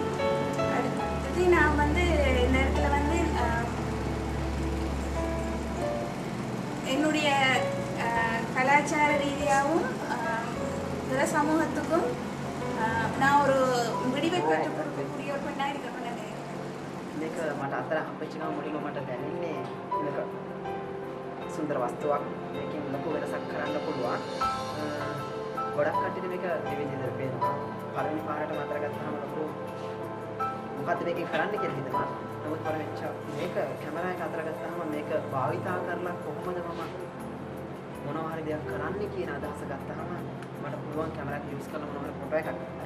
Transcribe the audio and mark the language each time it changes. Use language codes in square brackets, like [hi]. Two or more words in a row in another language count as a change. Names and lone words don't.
[ta] அடுத்து நான் வந்து இந்த இடத்துல வந்து என்னுடைய கலாச்சார ரீதியாகவும் பிற சமூகத்துக்கும் நான் ஒரு விடிவை பெற்று கொடுக்கக்கூடிய ஒரு பெண்ணாக இருக்கணும்னு நினைக்கிறேன். [si] මේක මට අතර හම්බෙච්ච ගමන් මුලින්ම මට දැනෙන්නේ මේක සුන්දර වස්තුවක්. මේකෙන් ලොකු වෙනසක් කරන්න පුළුවන්. ගොඩක් කට්ටියට මේක දෙවෙනි විදිහට පේනවා. පළවෙනි පාරටම අතර ගත්තාම ලොකු මොකද්ද මේකෙන් කරන්න කියලා හිතනවා. නමුත් පළවෙච්ච මේක කැමරා එක අතර ගත්තාම මේක භාවිතා කරලා කොහොමද මම මොනවා හරි දෙයක් කරන්න කියන අදහස ගත්තාම මට පුළුවන් කැමරා එක යූස් කරලා මොනවා හරි ෆොටෝ එකක් ගන්න.